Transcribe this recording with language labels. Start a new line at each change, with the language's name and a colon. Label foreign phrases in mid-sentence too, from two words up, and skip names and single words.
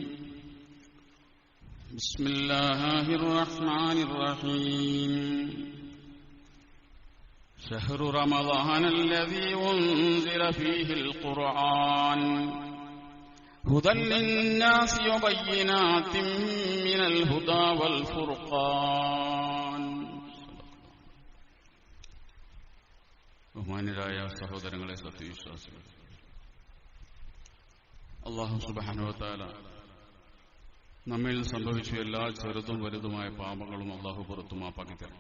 Arabic: بسم الله الرحمن الرحيم. شهر رمضان الذي أنزل فيه القرآن هدى للناس وبينات من الهدى والفرقان.
Malayalam: ബഹുമാന്യരായ സഹോദരങ്ങളെ, സത്യവിശ്വാസികൾ,
Arabic: الله سبحانه وتعالى
Malayalam: നമ്മിൽ സംഭവിച്ച എല്ലാ ചെറുതും വലുതുമായ പാപങ്ങളും അല്ലാഹു പുറത്തു മാപ്പാക്കി തരട്ടെ.